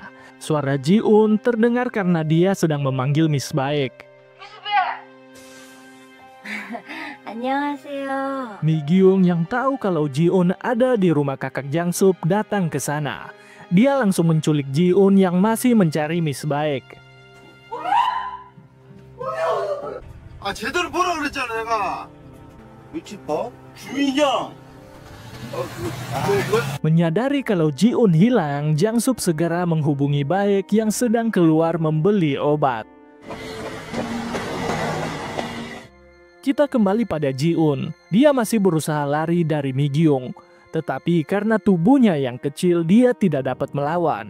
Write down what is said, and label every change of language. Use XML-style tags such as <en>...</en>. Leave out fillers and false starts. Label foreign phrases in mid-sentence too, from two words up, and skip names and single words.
<id>Suara Ji-un terdengar karena dia sedang memanggil Miss Baek.</id> <ko>안녕하세요.</ko> <id>Mi-gyung yang tahu kalau Ji-un ada di rumah kakak Jang-sup datang ke sana. Dia langsung menculik Ji-un yang masih mencari Miss Baek.</id> <ko>아 제대로 보라 그랬잖아 내가. 미친 뭐? 주인형.</ko> <id>Menyadari kalau Ji-un hilang, Jang-sup segera menghubungi Baek yang sedang keluar membeli obat. Kita kembali pada Ji-un. Dia masih berusaha lari dari Mi-gyung. Tetapi karena tubuhnya yang kecil, dia tidak dapat melawan.</id>